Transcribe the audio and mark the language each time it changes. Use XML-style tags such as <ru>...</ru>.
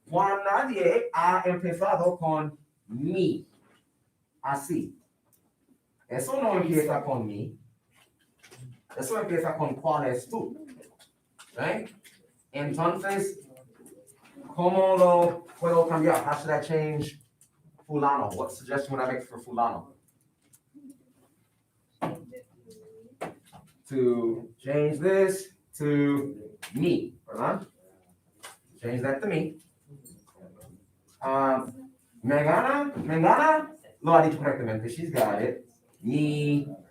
<es>Juan Nadie ha empezado con mi. Así. Eso no empieza con mi. Eso empieza con cuál es tú. ¿Okay? Entonces, ¿cómo lo puedo cambiar?</es> <en>How should I change fulano? What suggestion would I make for fulano? To change this to me, ¿verdad? Change that to me.</en> <es>Mengana lo ha dicho correctamente.</es> <en>She's got it. Mi.</en>